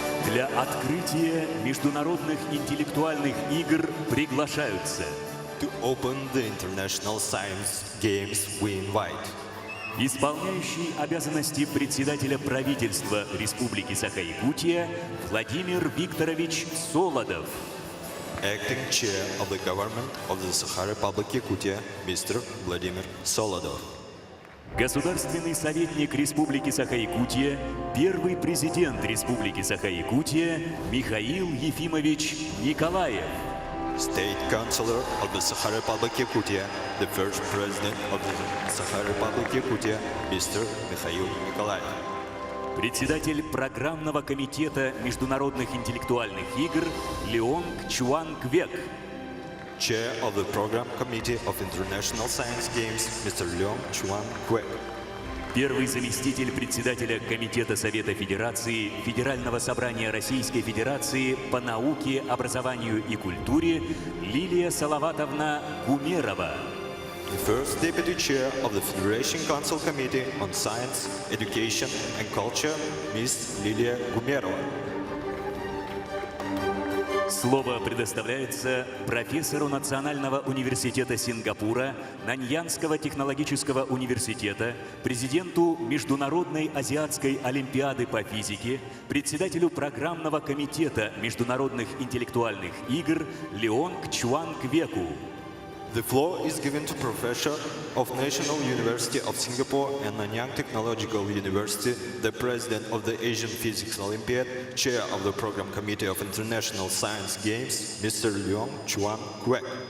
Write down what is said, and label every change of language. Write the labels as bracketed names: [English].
[Russian] Для открытия международных интеллектуальных игр приглашаются [English] To open the International Science Games, we invite [Russian] исполняющий обязанности председателя правительства Республики Саха-Якутия Владимир Викторович Солодов, [English] Acting Chair of the Government of the Sakha Republic Yakutia, Mr. Vladimir Solodov, [Russian] государственный советник Республики Саха-Якутия, первый президент Республики Саха-Якутия Михаил Ефимович Николаев, [English] State Councilor of the Sakha Republic Yakutia, the first President of the Sakha Republic Yakutia, Mr. Mikhail Nikolaev, [Russian] председатель программного комитета международных интеллектуальных игр Леонг Чуангвек, [English] Chair of the Program Committee of International Science Games, Mr. Leong Chuan Kwek, [Russian] первый заместитель председателя Комитета Совета Федерации Федерального собрания Российской Федерации по науке, образованию и культуре Лилия Салаватовна Гумерова, [English] the first Deputy Chair of the Federation Council Committee on Science, Education and Culture, Ms. Lilia Gumerova. [Russian] Слово предоставляется профессору Национального университета Сингапура, Наньянского технологического университета, президенту Международной азиатской олимпиады по физике, председателю программного комитета международных интеллектуальных игр Леонг Чуангвеку. [English] The floor is given to Professor of National University of Singapore and Nanyang Technological University, the President of the Asian Physics Olympiad, Chair of the Program Committee of International Science Games, Mr. Leong Chuan Kwek.